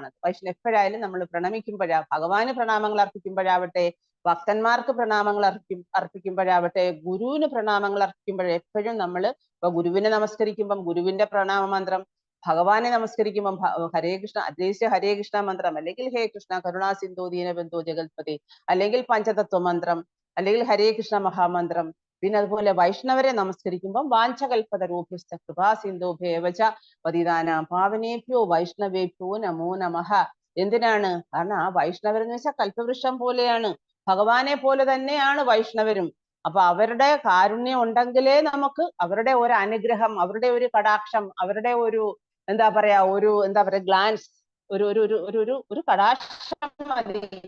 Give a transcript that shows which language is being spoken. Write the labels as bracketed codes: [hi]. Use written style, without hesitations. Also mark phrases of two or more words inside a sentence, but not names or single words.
[ml] എപ്പോഴായാലും നമ്മൾ പ്രണമിക്കുമ്പോഴാ, ഭഗവാന് പ്രണാമങ്ങൾ അർപ്പിക്കുമ്പോഴാവട്ടെ, ഭക്തന്മാർക്ക് പ്രണാമങ്ങൾ അർപ്പിക്കുമ്പോഴാവട്ടെ, ഗുരുവിന് പ്രണാമങ്ങൾ അർപ്പിക്കുമ്പോഴേ എപ്പോഴും നമ്മൾ ഇപ്പൊ ഗുരുവിനെ നമസ്കരിക്കുമ്പം ഗുരുവിന്റെ പ്രണാമ മന്ത്രം, ഭഗവാനെ നമസ്കരിക്കുമ്പം ഹരേ കൃഷ്ണ അദ്വൈസ്യ ഹരേ കൃഷ്ണ മന്ത്രം, അല്ലെങ്കിൽ [sa] ഹേ കൃഷ്ണ കരുണാ സിന്ധു ദീനബന്ധു ജഗൽപതി, [ml] അല്ലെങ്കിൽ പഞ്ചതത്വ മന്ത്രം, അല്ലെങ്കിൽ ഹരേ കൃഷ്ണ മഹാമന്ത്രം. പിന്നെ അതുപോലെ വൈഷ്ണവരെ നമസ്കരിക്കുമ്പം [sa] വാഞ്ചകൽപതരോഭ്യശ്ച കൃപാ സിന്ധോഭ്യേവച പതിതാനാം പാവനേഭ്യോ വൈഷ്ണവേഭ്യോ നമോ നമഃ. [ml] എന്തിനാണ്? കാരണം ആ വൈഷ്ണവരെന്ന് വെച്ചാൽ കൽപ്പവൃക്ഷം പോലെയാണ്, ഭഗവാനെ പോലെ തന്നെയാണ് വൈഷ്ണവരും. അപ്പൊ അവരുടെ കാരുണ്യം ഉണ്ടെങ്കിലേ നമുക്ക് അവരുടെ ഒരു അനുഗ്രഹം, അവരുടെ ഒരു കടാക്ഷം, അവരുടെ ഒരു എന്താ പറയാ ഗ്ലാൻസ്, ഒരു ഒരു ഒരു ഒരു ഒരു ഒരു കടാക്ഷം മതി.